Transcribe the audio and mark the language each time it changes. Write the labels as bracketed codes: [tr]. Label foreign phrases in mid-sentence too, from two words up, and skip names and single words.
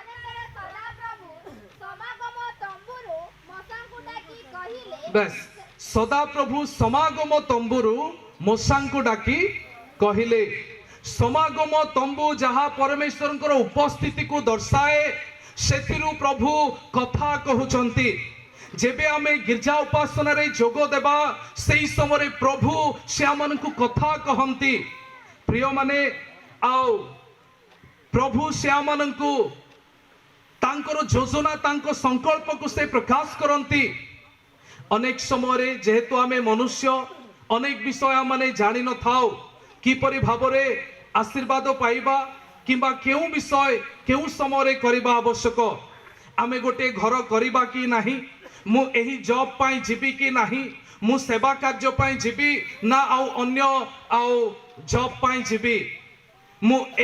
[or] ବସ ସଦା ପ୍ରଭୁ ସମାଗମ ତମ୍ବୁରୁ ମୂଶାଙ୍କୁ ଡାକି କହିଲେ ସମାଗମ ତମ୍ବୁ ଯାହା ପରମେଶ୍ୱର ଉପସ୍ଥିତି କୁ ଦର୍ଶାଏ ସେଠିରୁ ପ୍ରଭୁ କଥା କହଉଛନ୍ତି ଯେବେ ଆମେ ଗିର୍ଜା ଉପାସନା ରେ ଯୋଗ ଦେବା ସେହି ସମୟ ପ୍ରଭୁ ସେ ଆମଙ୍କୁ କଥା କହନ୍ତି ପ୍ରିୟ ମାନେ ଆଓ ପ୍ରଭୁ ସେ ଆମଙ୍କୁ कथा कहंती प्रिय माने आओ प्रभु से आमनकु ତାଙ୍କର ଯୋଜନା ତାଙ୍କ ସଙ୍କଳ୍ପ କୁ ସେ ପ୍ରକାଶ କରନ୍ତି ଅନେକ ସମୟ ଯେହେତୁ ଆମେ ମନୁଷ୍ୟ ଅନେକ ବିଷୟ ମାନେ ଜାଣି ନ ଥାଉ କିପରି ଭାବରେ ଆଶୀର୍ବାଦ ପାଇବା କିମ୍ବା କେଉଁ ବିଷୟ କେଉଁ ସମୟ କରିବା ଆବଶ୍ୟକ ଆମେ ଗୋଟେ ଘର କରିବା କି ନାହିଁ ମୁଁ ଏହି ଜବ ପାଇ ଯିବି କି ନାହିଁ ମୁଁ ସେବା କାର୍ଯ୍ୟ ପାଇ ଯିବି ନା ଆଉ ଅନ୍ୟ ଆଉ ଜବ ପାଇ ଯିବି ମୁଁ